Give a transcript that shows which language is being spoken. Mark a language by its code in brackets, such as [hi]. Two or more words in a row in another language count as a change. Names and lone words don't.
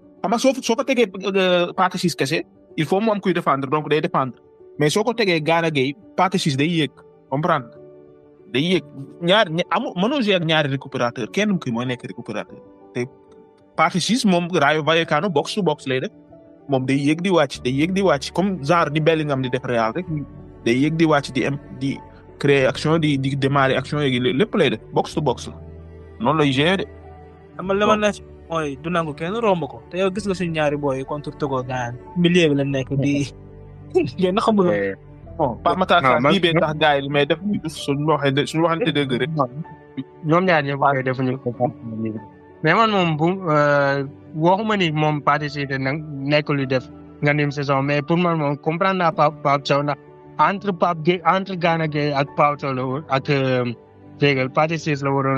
[wo] xam nga soo ko tegee Pathé Ciss kese [fr] il faut [wo] mu am kuy défendre donc day défendre mais soo ko tegee Gana Gueye Pathé Ciss day yéeg comprendre day yéeg mënoo jouer ak ñaari récupérateur kenn ki mooy nekk récupérateur te Pathé Ciss moom Rayo Vallecano [en] box to box [wo] lay def moom day yéeg di wàcc [fr] comme genre [wo] di Bellingham di def Real rek day yéeg di wàcc di créer action di démarrer action yi lépp lay def [en] box to box [wo] la noonu lay gérer de. am na li ma mooy du nangu kenn romb ko te yow gis nga suñu ñaari boy contre Togo gaan milieu bi la nekk di ngeen xamul. bon Pape Matar Sarr bii bee tax gars yi mais def suñu waxante dëgg rek. ñoom ñaar ñëpp koy defuñu ko mais man moom bu waxuma ni moom Pathé Ciss nag nekkul lu def nga nim saison mais pour man moom comprendre naa Pape Thiaw ndax entre Gana Gueye ak Pape Thiaw la woon ak Weigl Pathé Ciss la waroon